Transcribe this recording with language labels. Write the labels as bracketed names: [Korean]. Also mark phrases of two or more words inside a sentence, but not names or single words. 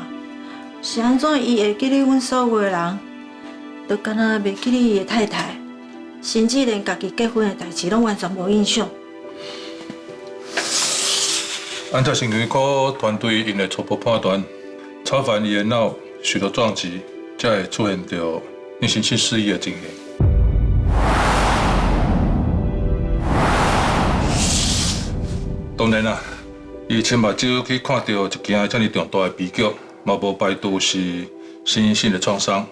[Min Nan Chinese] 是安怎伊会记得阮所有的人，就敢若袂记得伊的太太，甚至连家己结婚的代志拢完全无印象。按照心理科团队因的初步判断，超凡伊的脑受到撞击， 才会出现着林先生失忆的情形。当然啦，伊亲目睭去看到一件遮尔重大的悲剧，嘛无排除是心性的创伤。